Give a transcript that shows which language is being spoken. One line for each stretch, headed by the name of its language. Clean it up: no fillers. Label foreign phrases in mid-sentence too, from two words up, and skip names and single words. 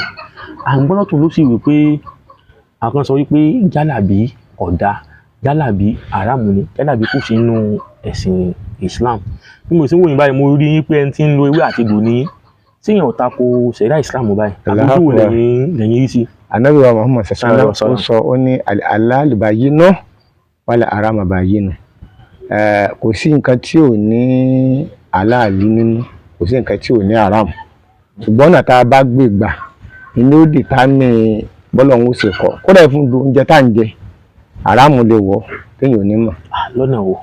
Yoruba: À ń gbọ́dọ̀ tún ló sì wí pé àwọn sọ wípé jálàbí ọ̀dà, jálàbí àràmù ni, jálàbí kò sí nínú ẹ̀sìn Islam. Bí mo ṣe ń wò yín báyìí, mo rí yín pé ẹni tí ń lo ewé àtegbò ní séèyàn ò tako ṣẹ̀ríà Islam báyìí, àbí tí wò lẹ́yìn rí sí? Ànábì wa Muhammad
Arabic: صلى الله عليه وسلم
Yoruba: ó sọ ó ní
Arabic: الحلال بين والحرام بين.
Yoruba: Kò sí nǹkan tí ò ní àláàlí nínú, kò sí nǹkan tí ò ní haram. Ṣùgbọ́n ọ̀nà tá a bá gbé gbà ni ó determine bọ́lọ́run ó ṣe kọ́. Kódà fún oúnjẹ tá à ń jẹ, haramu lè wọ̀ téèyàn ò ní mọ̀. Lọ́nà wo?